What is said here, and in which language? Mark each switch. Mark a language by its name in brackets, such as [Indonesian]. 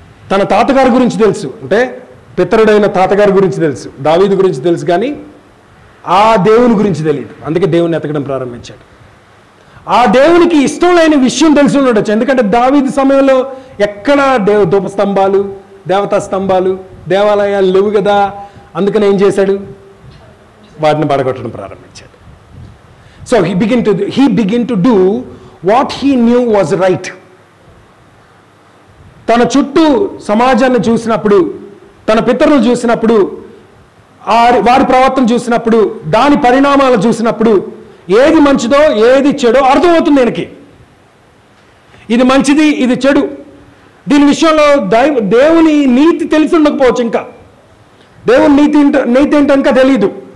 [Telugu] తన తాతగారి గురించి తెలుసు, అంటే పితరుడైన తాతగారి గురించి తెలుసు, దావీదు గురించి తెలుసు, కానీ ఆ దేవుని గురించి తెలియదు. అందుకే దేవుని ఎతకడం ప్రారంభించాడు. ఆ దేవునికి ఇష్టం లేని విషయం తెలిసి ఉండొచ్చు. ఎందుకంటే దావీదు సమయంలో ఎక్కడ ధూపస్తంభాలు, దేవతా స్తంభాలు, దేవాలయాలు లేవు కదా. అందుకని ఏం చేశాడు? వాటిని పడగొట్టడం ప్రారంభించాడు. [English] So he began to do what he knew was right. [Telugu] తన చుట్టూ సమాజాన్ని చూసినప్పుడు, తన పితరులు చూసినప్పుడు, వారి ప్రవర్తన చూసినప్పుడు, దాని పరిణామాలు చూసినప్పుడు ఏది మంచిదో ఏది చెడో అర్థమవుతుంది ఆయనకి. ఇది మంచిది, ఇది చెడు. దీని విషయంలో దేవుని నీతి తెలిసి ఉండకపోవచ్చు, ఇంకా దేవుని నీతి ఏంటో ఇంకా తెలియదు.